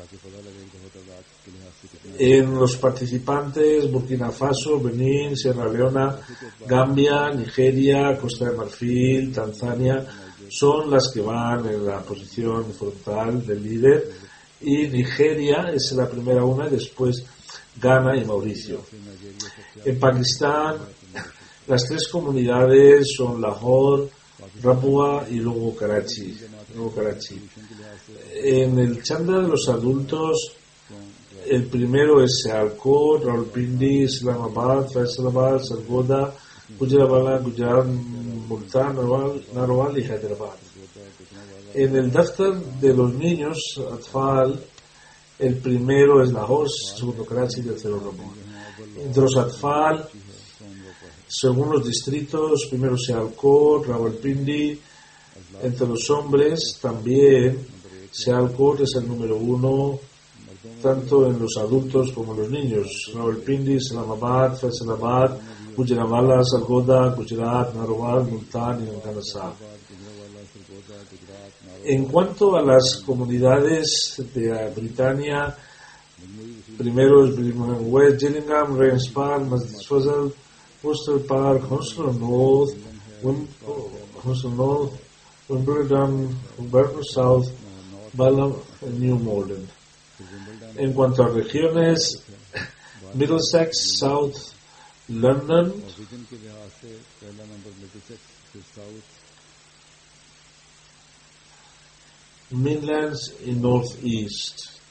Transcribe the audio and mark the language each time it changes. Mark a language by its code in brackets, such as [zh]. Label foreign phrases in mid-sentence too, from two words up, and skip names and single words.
[es] En los participantes, Burkina Faso, Benín, Sierra Leona, Gambia, Nigeria, Costa de Marfil, Tanzania, son las que van en la posición frontal del líder, y Nigeria es la primera una, y después Ghana y Mauricio. En Pakistán, las tres comunidades son Lahore, Rapua y luego Karachi. En el chándal de los adultos, el primero es Sialkot, Rawalpindi, Islamabad, Faisalabad, Sargodha, Gujranwala, Gujarat, Multan, Narwal y Hyderabad. En el daftar de los niños, Atfal, el primero es Lahore, segundo Karachi y tercero Rapua. Entre los Atfal, según los distritos, primero Sialkot, Rawalpindi. Entre los hombres también Sialkot es el número 1, tanto en los adultos como en los niños. Rawalpindi, Islamabad, Faisalabad, Gujranwala, Sargodha, Gujarat, Narwal, Multan y Nankana. En cuanto a las comunidades de Britania, primero es Birmingham West, Gillingham, Raynes Park, Masjid Fazal, Worcester Park, Hounslow North, Wimbledon, Burton South, Balham y New Malden. En cuanto a regiones, Middlesex, South London, Midlands y North East.